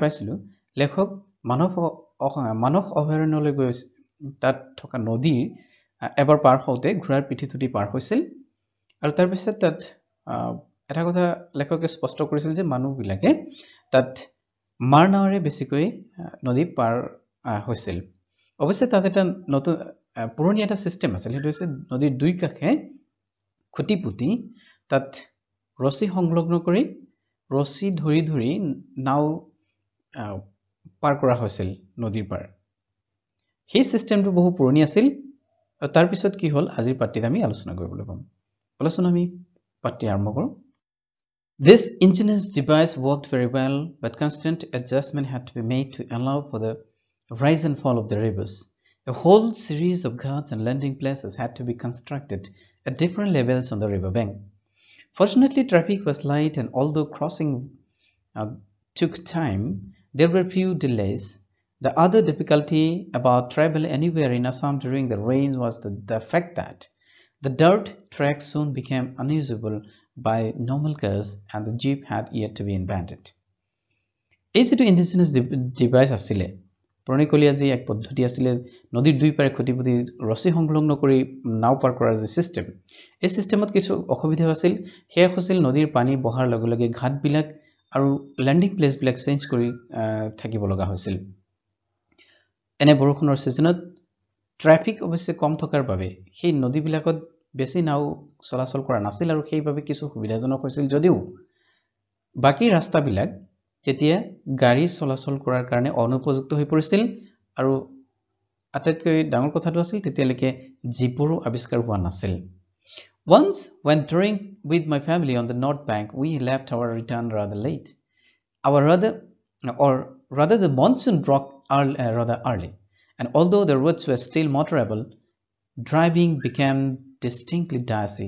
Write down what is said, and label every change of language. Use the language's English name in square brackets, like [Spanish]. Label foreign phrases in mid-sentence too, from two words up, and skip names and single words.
[Assamese] পাইছিলো লেখক মানস অভয়াৰণ্যলৈ গৈ তাত থকা নদীৰ এবাৰ পাৰ হওঁতে ঘোঁৰাৰ পিঠিত উঠি পাৰ হৈছিল আৰু তাৰ পিছত তাত এটা কথা লেখকে স্পষ্ট কৰিছিল যে মানুহবিলাকে তাত মাৰ নাৱেৰে বেছিকৈ নদী পাৰ হৈছিল অৱশ্যে তাত এটা নতুন পুৰণি এটা সিস্টেম আছিল সেইটো হৈছে নদীৰ দুই কাষে খুঁটি পুতি তাত ৰছী সংলগ্ন কৰি ৰছী ধৰি ধৰি নাও পাৰ কৰা হৈছিল নদীৰ পাৰ সেই সিস্টেমটো বহু পুৰণি আছিল আৰু তাৰ পিছত কি হ'ল আজিৰ পাঠ্যত আমি আলোচনা কৰিবলৈ পাম বলচোন আমি পাঠ্য আৰম্ভ কৰোঁ [English] This ingenious device worked very well, but constant adjustment had to be made to allow for the rise and fall of the rivers. A whole series of ghats and landing places had to be constructed at different levels on the riverbank. Fortunately, traffic was light, and although crossing took time, there were few delays. The other difficulty about travel anywhere in Assam during the rains was the fact that the dirt track soon became unusable by normal cars and the jeep had yet to be invented. [Assamese] এই যেটো [English] indigenous device [Assamese] আছিলে পুৰণিকলীয়া যি এক পদ্ধতি আছিলে নদীৰ দুই পাৰে খুঁটিপুতি ৰছী সংলগ্ন কৰি নাও পাৰ কৰাৰ যে সিস্টেম এই সিস্টেমত কিছু অসুবিধা আছিল সেয়া হৈছিল নদীৰ পানী বহাৰ লগে লগে ঘাটবিলাক আৰু [English] landing placeবিলাক [Assamese] চেঞ্জ কৰি থাকিব লগা হৈছিল এনে বৰষুণৰ সিজনত ট্ৰাফিক অৱশ্যে কম থকাৰ বাবে সেই নদীবিলাকত বেছি নাও চলাচল কৰা নাছিল আৰু সেইভাবে কিছু সুবিধাজনক হৈছিল যদিও বাকি ৰাস্তাবিলাক যেতিয়া গাড়ী চলাচল কৰাৰ কাৰণে অনুপযুক্ত হৈ পৰিছিল আৰু আটাইতকৈ ডাঙৰ কথাটো আছিল তেতিয়ালৈকে জীপৰো আৱিষ্কাৰ হোৱা নাছিল [English] Once when touring with my family on the north bank we left our return rather late rather the monsoon broke rather early and although the roads were still motorable driving became distinctly dicey.